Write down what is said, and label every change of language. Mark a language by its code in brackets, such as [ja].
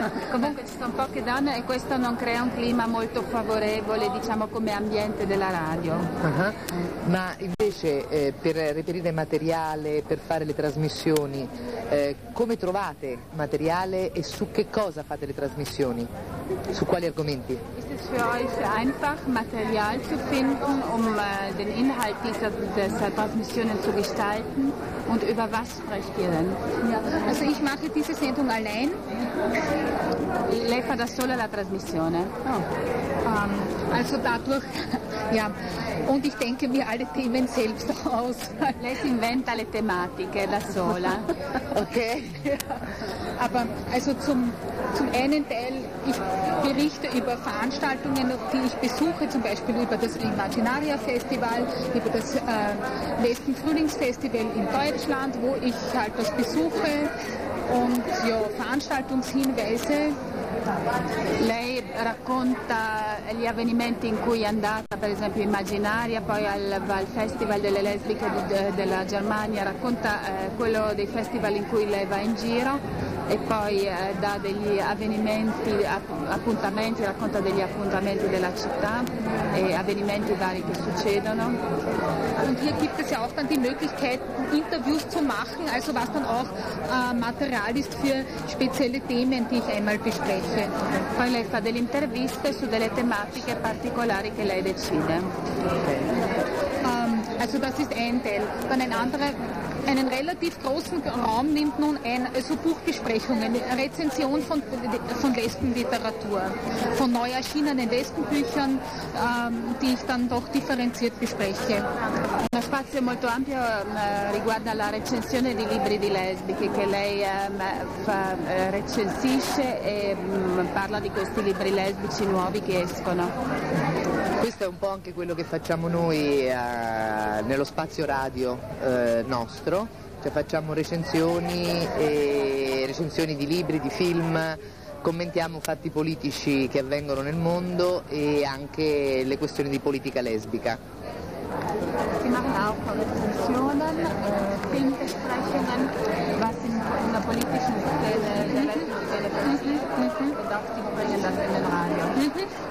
[it] Comunque ci sono poche donne e questo non crea un clima molto favorevole, diciamo, come ambiente della radio. Ma invece per reperire materiale, per fare le trasmissioni, come trovate materiale e su che cosa fate le trasmissioni? Su quali argomenti? [de] Ist es für euch einfach, Material zu finden, um den Inhalt dieser Transmissionen zu gestalten? Und über was sprecht ihr denn? Ja. Also ich mache diese Sendung allein. [it] Lei fa da sola la trasmissione. [de] Oh. Also dadurch, ja. Und ich denke mir alle Themen selbst aus. [it] Lei si inventa le tematiche da sola. Okay. [de] Aber also zum einen Teil, ich berichte über Veranstaltungen, die ich besuche, zum Beispiel über das Imaginaria Festival, über das nächsten Frühlingsfestival in Deutschland, wo ich halt das besuche und ja, Veranstaltungshinweise. [it] Lei racconta gli avvenimenti in cui è andata, per esempio Immaginaria, poi al Festival delle Lesbiche della Germania, racconta quello dei festival in cui lei va in giro e poi dà degli avvenimenti, appuntamenti, racconta degli appuntamenti della città e avvenimenti vari che succedono. [de] Und hier gibt es ja auch dann die Möglichkeit, Interviews zu machen, also was dann auch Material ist für spezielle Themen, die ich einmal bespreche. [it] Poi lei fa delle interviste su delle tematiche particolari che lei decide. [de] Also das ist ein Teil. Dann ein anderer, einen relativ großen Raum nimmt nun also Buchbesprechungen, Rezension von Lesbenliteratur, von neu erschienenen Lesbenbüchern, die ich dann doch differenziert bespreche. [it] Uno spazio molto ampio riguarda la recensione di libri di lesbiche che lei recensisce e parla di questi libri lesbici nuovi che escono. Questo è un po' anche quello che facciamo noi nello spazio radio nostro, cioè facciamo recensioni, recensioni di libri, di film, commentiamo fatti politici che avvengono nel mondo e anche le questioni di politica lesbica. [de] Sie machen auch Rezensionen, Filmbesprechungen, was in der politischen Szene der Lesben passiert und auch die bringen das in den Radio.